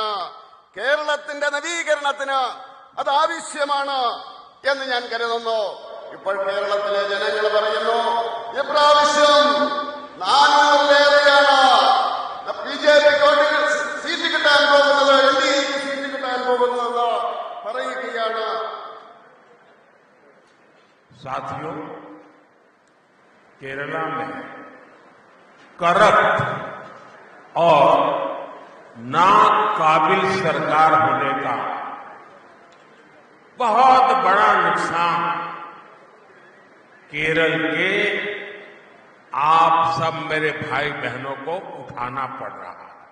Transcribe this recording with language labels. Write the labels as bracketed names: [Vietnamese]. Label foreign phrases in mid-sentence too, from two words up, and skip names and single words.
[Malayalam] കേരളത്തിന്റെ നവീകരണത്തിന് അത് ആവശ്യമാണ് എന്ന് ഞാൻ കരുതുന്നു. ഇപ്പോൾ കേരളത്തിലെ ജനങ്ങൾ പറയുന്നു ഇപ്രാവശ്യം 400-ലേറെയാണ് ബിജെപിക്ക് സീറ്റ് കിട്ടാൻ പോകുന്നത്, എൻഡിഎക്ക് സീറ്റ് കിട്ടാൻ പോകുന്നതെന്ന് പറയുകയാണ്. [Hindi] साथियों, केरला में करप्ट और नाकाबिल सरकार होने का बहुत बड़ा नुकसान केरल के आप सब मेरे भाई बहनों को उठाना पड़ रहा है।